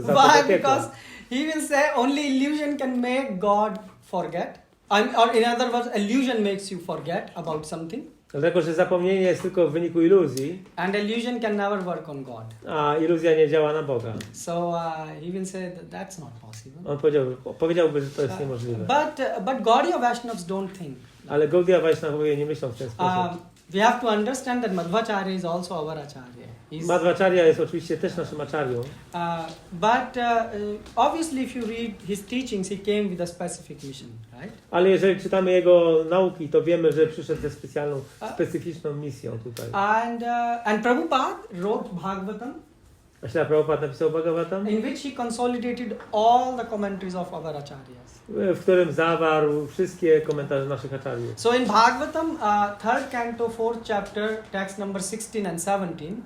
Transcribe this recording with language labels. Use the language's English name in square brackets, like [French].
[English] Why? Because he will say only illusion can make God forget. Or in other words, illusion makes you forget about something. [Polish] Dlatego, że zapomnienie jest tylko w wyniku iluzji. [English] And illusion can never work on God. [Polish] A iluzja nie działa na Boga. [English] So he will say that's not possible. [Polish] On powiedziałby, że to jest niemożliwe. [English] But Gaudiya Vaishnavas don't think. [Polish] Ale Gaudiya Vaishnavowie nie myślą w ten sposób. [English] We have to understand that Madhvacharya is also our acharya. [Polish] Madhvacharya jest oczywiście też naszym acharyą. [English] But obviously if you read his teachings, he came with a specific mission, right? [Polish] Ale jeżeli czytamy jego nauki, to wiemy, że przyszedł ze specjalną, specyficzną misją tutaj. [English] And Prabhupada wrote Bhagavatam. [Polish] A Śrila Prabhupada napisał Bhagavatam, [English] in which he consolidated all the commentaries of our acharyas. [Polish] W którym zawarł wszystkie komentarze naszych acharyów. [English] So in Bhagavatam, 3rd canto, 4th chapter, text number 16 and 17.